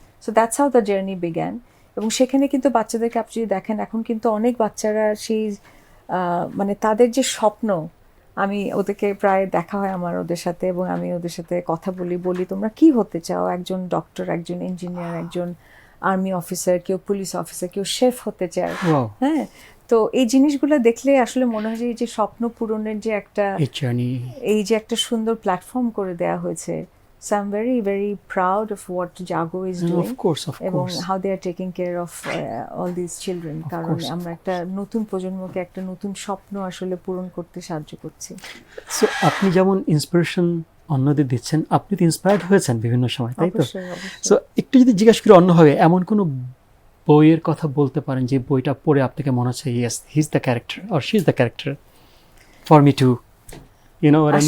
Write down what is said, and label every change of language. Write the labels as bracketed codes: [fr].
[en] So that's how the journey began. [bn] এবং সেখানে কিন্তু বাচ্চাদেরকে আপনি যদি দেখেন, এখন কিন্তু অনেক বাচ্চারা সেই মানে তাদের যে স্বপ্ন, আমি ওদেরকে প্রায় দেখা হয় আমার ওদের সাথে, এবং আমি ওদের সাথে কথা বলি তোমরা কি হতে চাও? একজন ডক্টর, একজন ইঞ্জিনিয়ার, একজন আর্মি অফিসার, কেউ পুলিশ অফিসার, কেউ শেফ হতে চায়। তো এই জিনিসগুলো দেখলে আসলে মনে হয় যে স্বপ্ন পূরণের যে একটা, এই যে একটা সুন্দর প্ল্যাটফর্ম করে দেওয়া হয়েছে। [en] So I'm very, very proud of what Jago is doing. Of course. এবং how they are taking care of all these children. [bn] কারণ আমরা একটা নতুন প্রজন্মকে একটা নতুন স্বপ্ন আসলে পূরণ করতে সাহায্য করছি। সো আপনি যেমন ইন্সপিরেশন অন্যদের দিচ্ছেন, আপনি তো ইন্সপায়ার্ড হয়েছেন বিভিন্ন সময়, তাই তো? অবশ্যই, অবশ্যই। সো একটু যদি জিজ্ঞাসা করি অন্যভাবে, এমন কোনো বইয়ের কথা বলতে পারেন যে বইটা পড়ে আপনাকে মনে হচ্ছে [en] Yes he is the character or she is the character for me too, you know what I mean?